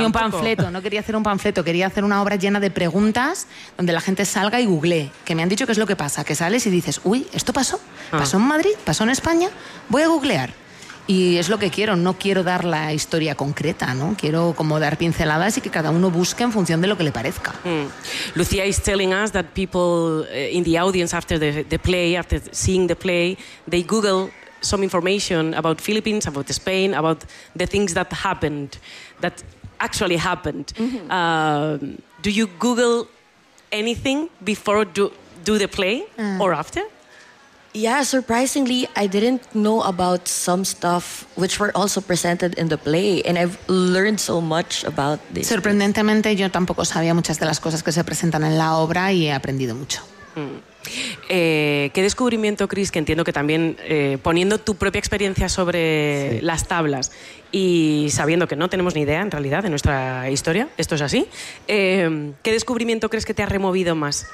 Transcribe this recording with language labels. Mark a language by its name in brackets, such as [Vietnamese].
[Spanish] Ni un panfleto, no quería hacer un panfleto. Quería hacer una obra llena de preguntas donde la gente salga y googlee. Que me han dicho que es lo que pasa, que sales y dices, uy, ¿esto pasó? ¿Pasó en Madrid? ¿Pasó en España? Voy a googlear. Y es lo que quiero, no quiero dar la historia concreta, ¿no? Quiero como dar pinceladas y que cada uno busque en función de lo que le parezca. [English] Lucía is telling us that people in the audience after the play, after seeing the play, they google some information about Philippines, about Spain, about the things that happened, that actually happened. Do you Google anything before do the play or after? Yeah, surprisingly, I didn't know about some stuff which were also presented in the play, and I've learned so much about this. [Spanish] Sorprendentemente, yo tampoco sabía muchas de las cosas que se presentan en la obra y he aprendido mucho. ¿Qué descubrimiento, Chris, que entiendo que también poniendo tu propia experiencia sobre las tablas y sabiendo que no tenemos ni idea en realidad de nuestra historia, esto es así, ¿qué descubrimiento crees que te ha removido más?